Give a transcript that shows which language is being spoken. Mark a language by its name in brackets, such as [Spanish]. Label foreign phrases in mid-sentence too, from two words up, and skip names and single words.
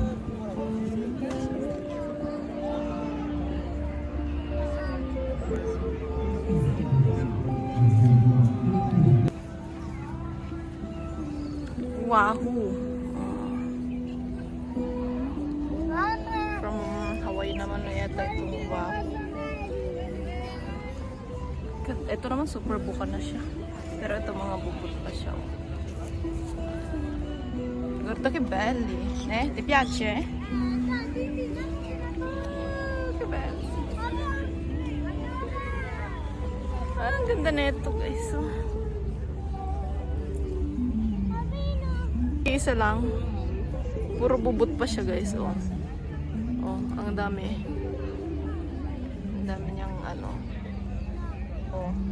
[Filipino] Wahoo. From Hawaii naman na yata itong wahoo. Ito naman super buka na siya. Pero ito mga bubot pa siya. [Italian] Guarda che belli. Ti piace? Che belli. [Filipino] Ang ganda na ito guys. Isa lang. Puro bubot pa siya guys. Oh, ang dami. Ang dami niyang ano. Oh.